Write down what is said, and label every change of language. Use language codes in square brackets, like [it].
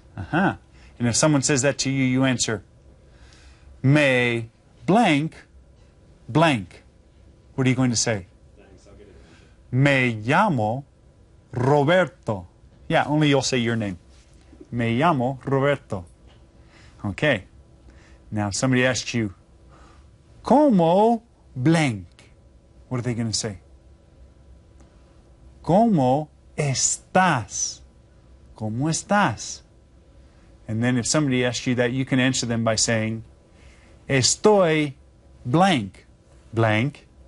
[en] And if someone says that to you, you answer, me blank, blank. What are you going to say? [es] Me llamo Roberto. [en] Yeah, only you'll say your name. [es] Me llamo Roberto. Okay. [en] Now, if somebody asks you, ¿Cómo blank? What are they going to say? [es] ¿Cómo estás? ¿Cómo estás? [en] And then if somebody asks you that, you can answer them by saying, Estoy blank, blank.